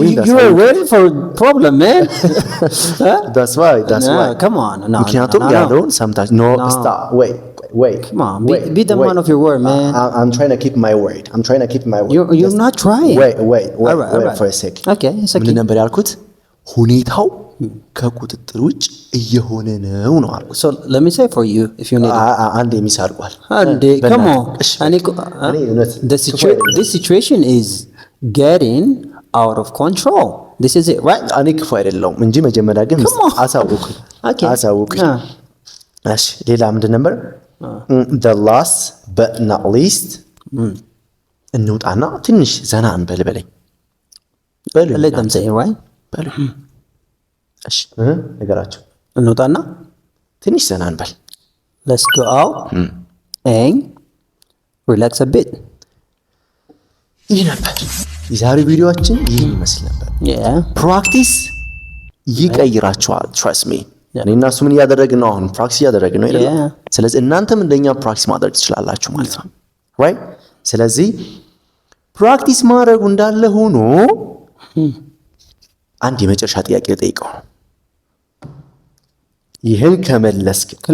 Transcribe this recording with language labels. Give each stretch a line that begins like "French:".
English: you are ready for problem, man. That's why. Come on. No.
Amharic: ምክንያቱም ያለውን ሰምታችሁ
English: no, stop. Wait. Come on. Be the man of your word, man. I'm trying to keep my word. You're not trying. Wait for a second. Okay, it's okay.
Amharic: ምን ነበር ያልኩት? ሁኔታው ከቁጥጥር ውጭ እየሆነ ነው አልኩት።
English: So let me say for you if you need
Amharic: አንዴ ሚስ አድርጓል።
English: Come on. This situation is getting out of control. This is it, right?
Amharic: እኔ ክፉ አይደለሁም እንጂ መጀመሪያ ግን አሳውኩኝ። እሺ ሌላ ምንድን ነበር?
English: The last but not least
Amharic: እንውጣና ትንሽ ዘና እንበል በለኝ።
English: Let them say, right?
Amharic: እሺ ነገራቸው። እንውጣና ትንሽ ዘና እንበል።
English: Let's go out and relax a bit.
Amharic: ይህ ነበር የዛሬው ቪዲዮአችን። ይህን ይመስል ነበር። ፕራክቲስ ይቀይራቸዋል። ትረስት ሚ። እኔና እሱ ምን እያደረግን ነው? አሁን ፕራክቲስ እያደረግን ነው አይደል? ስለዚህ እናንተም እንደኛ ፕራክቲስ ማድረግ ትችላላችሁ ማለት ነው። ራይት? ስለዚህ ፕራክቲስ ማድረጉ እንዳለ ሆኖ አንድ የመጨረሻ ጥያቄ ልጠይቀው። ይህን ከመለስክ